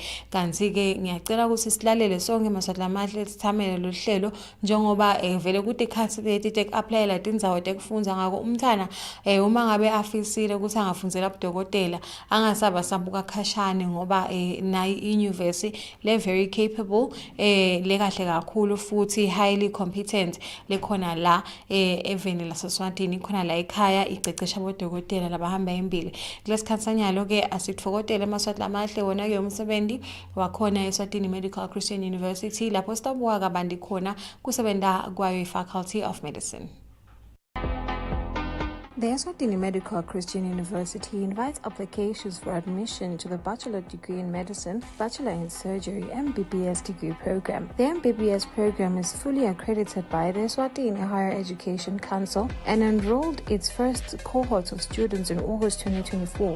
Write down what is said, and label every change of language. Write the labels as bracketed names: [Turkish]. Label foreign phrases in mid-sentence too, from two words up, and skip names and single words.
[Swati] Kanti ke ngiyacela ukuthi silalele sonke Yemaswati lamahle sithamele lo hlelo njengoba vele kuthi candidate tek-applyela tindzawo tekufundza ngako umntana uma ngabe afisile ukuthi angafundzela budokotela angasaba sabuka khashane ngoba nayi inyuvesi le [English] very capable [Swati] lekahle kakhulu futhi [English] highly competent [Swati] lekhona la eveni laseSwatini khona la ekhaya icecesha bodokotela labahamba embili. Kulesikhatsanyalo ke asitfokotele Yemaswati lamahle wona ke umsebenzi wakhona eSwatini Medical Christian University lapho sitabuka kabandi khona kusebenta kwayo iFaculty of Medicine. [English] The Eswatini Medical Christian University invites applications for admission to the Bachelor Degree in Medicine, Bachelor in Surgery, MBBS degree program. The MBBS program is fully accredited by the Eswatini Higher Education Council and enrolled its first cohort of students in August 2024.